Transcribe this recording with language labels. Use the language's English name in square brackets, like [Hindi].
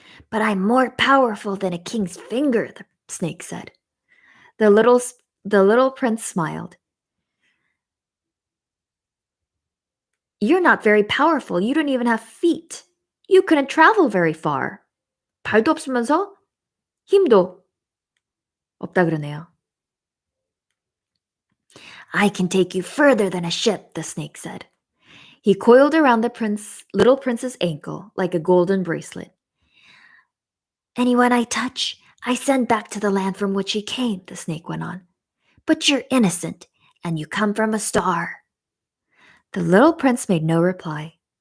[English] But I'm more powerful than a king's finger, the snake said. The little prince smiled. You're not very powerful. You don't even have feet. You couldn't travel very far. [Korean] 발도 없으면서 힘도 없다 그러네요. [English] I can take you further than a ship, the snake said. He coiled around the little prince's ankle like a golden bracelet. Anyone I touch, I send back to the land from which he came, the snake went on. But you're innocent, and you come from a star. The little prince made no reply.